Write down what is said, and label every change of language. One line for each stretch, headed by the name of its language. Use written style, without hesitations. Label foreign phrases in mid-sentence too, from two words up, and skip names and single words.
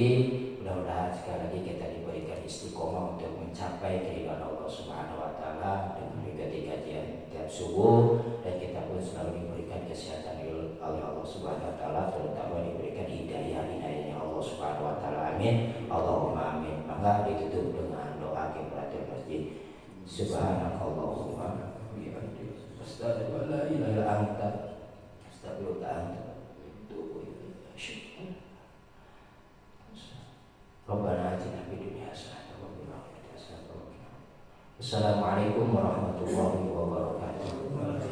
Indonesian: Mudah-mudahan sekali lagi kita diberikan istiqomah untuk mencapai keridhaan Allah
Arabic: سبحانه وتعالى
Indonesian: dengan mengikuti kajian tiap subuh, dan kita pun selalu diberikan kesehatan oleh Allah
Arabic: سبحانه وتعالى,
Indonesian: terutama diberikan hidayah-hidayahnya Allah
Arabic: سبحانه وتعالى. آمين. اللهم آمين.
Indonesian: Maka ditutup dengan doa
Arabic: كفارة المسجد. سبحانك اللهم وبحمدك أشهد أن لا إله إلا أنت أستغفرك وأتوب إليك. ربنا آتنا في الدنيا حسنة وفي الآخرة حسنة وقنا عذاب النار. السلام عليكم ورحمة الله وبركاته.